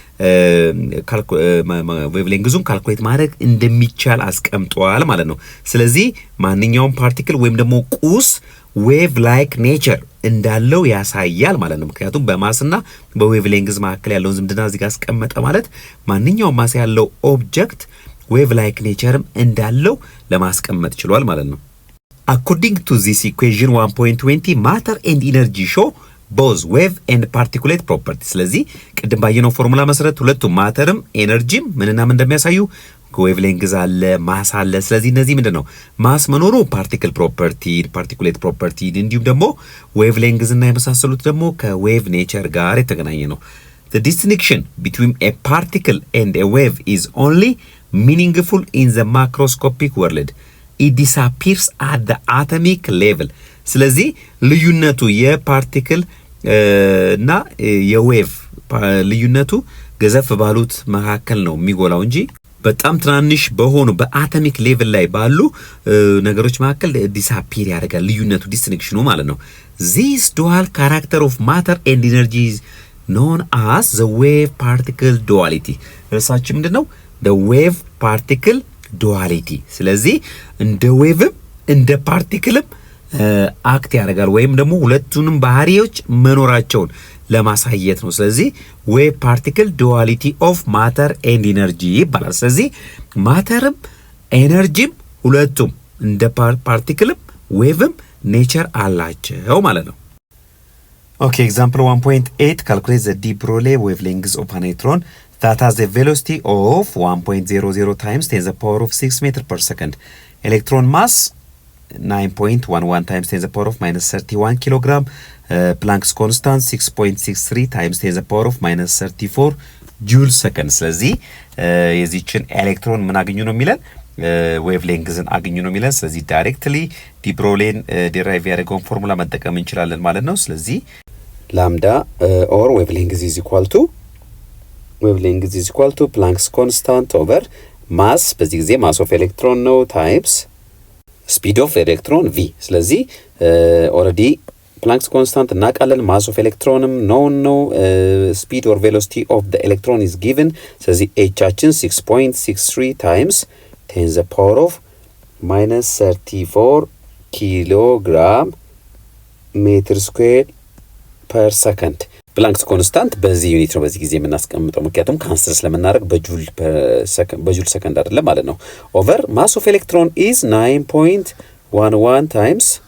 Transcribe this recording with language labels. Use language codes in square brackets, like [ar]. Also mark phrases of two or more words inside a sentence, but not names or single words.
[am] ዌቭ ሌንግዙን ካልኩሌት ማድረግ እንደሚቻል አስቀምጧል ማለት ነው። ስለዚህ ማንኛውም ፓርቲክል ወይም ደግሞ ቁስ [en] wave like nature [am] እንዳለው ያሳያል ማለት ነው። ምክንያቱም በማስና በዌቭ ሌንግዝ መካከል ያለውን ዝምድና እዚህ ጋር አስቀመጠ ማለት ማንኛውም ማስ ያለው ኦብጀክት ዌቭ ላይክ ኔቸርም እንዳለው ለማስቀመጥ ችሏል ማለት ነው። [en] According to this equation 1.20 matter and energy show both wave and particulate property። [am] ስለዚህ ቅድም ባየነው ፎርሙላ መሰረት ሁለቱም ማተርም ኤነርጂም ምንና ምን እንደሚያሳዩ [en] wave length [am] አለ፣ ማስ አለ። ስለዚህ እነዚህ ምንድነው ማስ መኖሩ [en] particle property፣ particulate property [am] እንዲሁም ደግሞ [en] wave length [am] እና የመሳሰሉት ደግሞ ከዌቭ ኔቸር ጋር የተገናኘ ነው። [en] The distinction between a particle and a wave is only meaningful in the macroscopic world. It disappears at the atomic level። [am] ስለዚህ ልዩነቱ የፓርቲክል እና የዌቭ ልዩነቱ ገዘፍ ባሉት መካከል ነው የሚጎላው እንጂ በጣም ትናንሽ በሆኑ በአቶሚክ ሌቭል ላይ ባሉ ነገሮች መካከል ዲሳፒር ያደርጋል ልዩነቱ ዲስቲንክሽኑ ማለት ነው። [en] This dual character of matter and energy is known as the wave particle duality። [am] እርሳችን ምንድነው [en] the wave particle duality። [am] ስለዚህ እንደ ዌቭም እንደ ፓርቲክልም አክት ያደርጋል ወይም ደግሞ ሁለቱንም ባህሪዎች መኖራቸውን ለማሳየት ነው። ስለዚህ [en] wave particle duality of matter and energy [am] ይባላል። ስለዚህ ማተርም ኤነርጂም ሁለቱም እንደ ፓርቲክልም ዌቭም ኔቸር አላቸው ማለት ነው። [en] okay example 1.8 calculate the de Broglie wave length of an electron that has a velocity of 1.00 times 10 to the power of 6 meter per second. Electron mass 9.11 times 10 to the power of minus 31 kilogram. Planck's constant 6.63 times 10 to the power of minus 34 joule second። [am] ስለዚህ የዚችን ኤሌክትሮን ምን አገኙ ነው የሚለን ዌቭ ሌንግዝን አገኙ ነው የሚለን። ስለዚህ ዳይሬክትሊ ዲ ብሮሌን ዲራይቭ ያደረገውን ፎርሙላ መጠቀም እንችላለን ማለት ነው። ስለዚህ [en] lambda or wave length is equal to wave length is equal to Planck's constant ኦቨር ማስ በዚህ ጊዜ mass of electron ነው times speed of electron v። ስለዚህ already Planck's constant እናውቃለን፣ mass of electron known ነው፣ speed or velocity of the electron is given። [am] ስለዚህ ኤቻችን [en] 6.63 times 10 the power of minus 34 kilogram meter square per second። Planck's constant [am] በዚህ ዩኒት ነው በዚህ ጊዜ የምናስቀምጠው፣ ምክንያቱም ካንሰል ስለምናደርግ በጁል ሰከንድ አይደለም ማለት ነው። [en] over mass of electron is 9.11 times